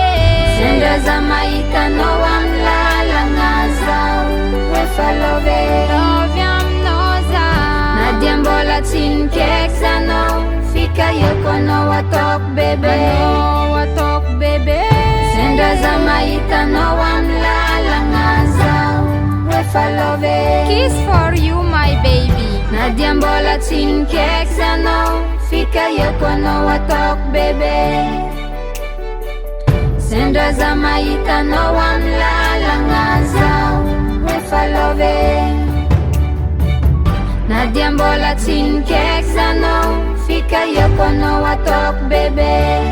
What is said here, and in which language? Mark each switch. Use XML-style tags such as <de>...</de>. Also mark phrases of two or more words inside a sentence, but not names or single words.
<mg>Sendra za mahitanao amy lalagna zao efa love. Love aminao zao. Na dia mbola tsy nikaiky zanao, fikahiko anao ataoko bebe. Ataoko bebe. Sendra za mahitanao amy lalagna zao efa love.</mg> <en>Kiss for you my baby.</en> <mg>Na dia mbola tsy nikaiky zanao, fikahiko anao ataoko bebe. Sendra za mahitanao amy lalagna zao efa love. Na dia mbola tsy nikaiky zanao, fikahiko anao ataoko bebe.</mg>